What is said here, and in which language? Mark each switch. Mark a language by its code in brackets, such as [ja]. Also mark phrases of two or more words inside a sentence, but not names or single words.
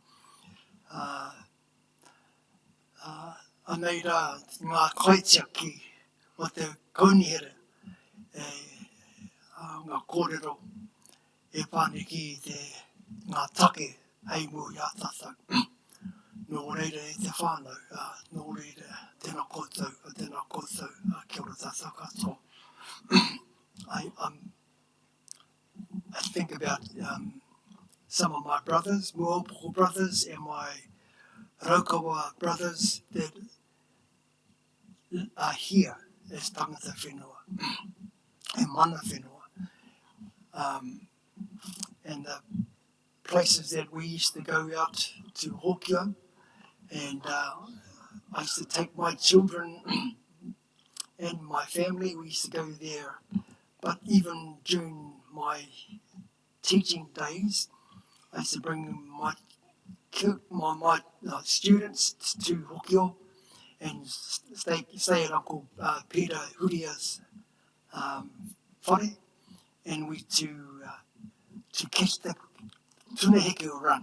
[mi] Anei rā, ngā kaitiaki o te kaunihere, ngā kōrero e pāne ki ngā take hei mua i a tātou. Nō reira e te whānau, nō reira tēnā koutou, kia ora tātou katoa. [en] I think about some of my brothers, Muopoko brothers, and my Raukawa brothers that are here as [mi] tangata whenua [en] and [mi] mana whenua. [en] And the places that we used to go out to Hokio, and I used to take my children and my family, we used to go there. But even during my teaching days, I used to bring my students to Hokio and stay at Uncle Peter Huria's whare, and we to catch the tuneheke run.